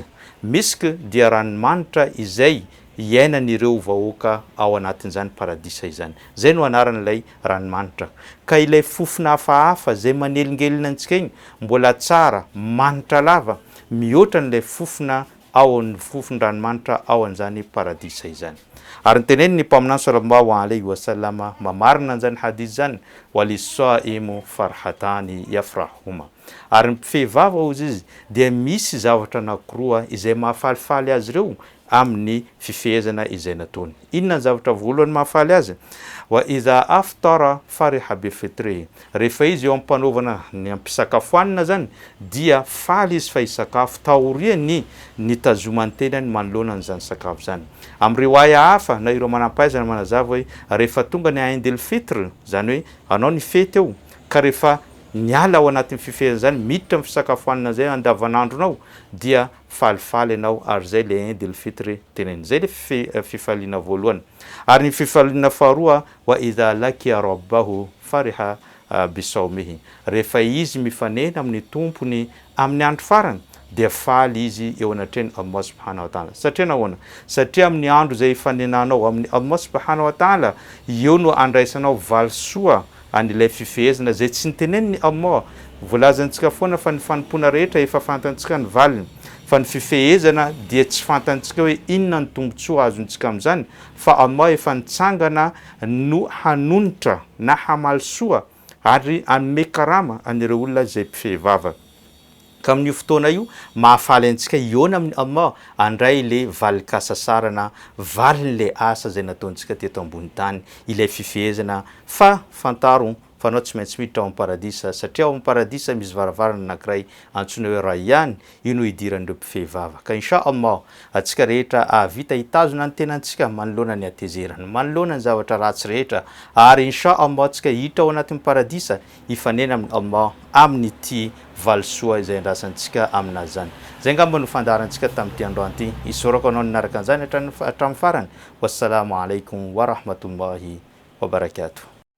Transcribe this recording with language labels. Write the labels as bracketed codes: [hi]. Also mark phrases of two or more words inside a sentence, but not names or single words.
[mg] Misk dia ranomanitra izay iainan'ireo vahoaka ao anatin'izany paradisa izany. Zay no anaran'ilay ranomanitra. Ka ilay fofona hafahafa zay manelingelina antsika iny mbola tsara manitra lava mihoatra n'ilay fofona ao amin'ny fofon-dranomanitra ao an'izany paradisa izany. Ary niteneniny mpaminany [ar] صلى الله عليه وسلم [mg] mamarina an'izany hadis zany [ar] وللصائم فرحتان يفرحهما. [mg] Ary mpifehivava hozy izy dia misy zavatra anankiroa izay mahafalifaly azy ireo amin'ny fifehezana izay nataony. Inona ny zavatra voalohany mahafaly azy? [ar] وإذا أفطر فرح بفطره. [mg] Rehefa izy eo ampanaovana ny ampisakafoanina zany dia faly izy fa isakafo taoriany nitazomany tenany manoloana an'izany sakafo zany. Amin'ny riwaya hafa na ireo manampahaizana manazava hoe rehefa tonga ny Eid el-Fitr zany hoe anao ny fety eo ka rehefa niala ao anatin'ny fifehezana zany miditra amin'ny fisakafoanina zay andavanandronao dia falifaly ianao ary zay le Eid el-Fitr teneny. Zay le fifaliana voalohany. Ary ny fifaliana faharoa [ar] وإذا لقي ربه فرح بصومه. [mg] Rehefa izy mifanena amin'ny tompony amin'ny andro farany dia faly izy eo anatreny [ar] الله سبحانه وتعالى. [mg] Satria nahoana? Satria amin'ny andro zay ifanenanao amin'ny [ar] الله سبحانه وتعالى [mg] eo no andraisanao valisoa an'ilay fifehezana zay tsy niteneniny Allah. Voalazantsika foana fa ny fanompona rehetra efa fantantsika ny valiny. Fa ny fifehezana dia tsy fantantsika hoe inona ny tombotsoa azontsika amin'izany fa Allah efa nitsangana no hanonitra na hamaly soa ary hanome karama an'ireo olona zay mpifehivava. Ka amin'io fotoana io mahafaly antsika iona amin'ny Allah andray le valikasasarana valin'le asa zay nataontsika teto ambony tany ilay fifehezana fa fantaro fa anao tsy maintsy miditra ao amin'ny paradisa satria ao amin'ny paradisa misy varavarana anankiray antsoina hoe Rayyan, ino idiran'ireo mpifehivava. Ka [ar] إن شاء الله [mg] atsika rehetra avita hitazona ny tenantsika manoloana ny hatezerana, manoloana ny zavatra ratsy rehetra ary [ar] إن شاء الله [mg] atsika hiditra ao anatin'ny paradisa hifanena amin'ny Allah amin'ity valisoa izay andrasantsika aminazy zany. Zay ngamba no fandaharantsika tamin'ity andro anty. Isorako anao ninaraka an'izany hatramin'ny farany. [ar] والسلام عليكم ورحمة الله وبركاته.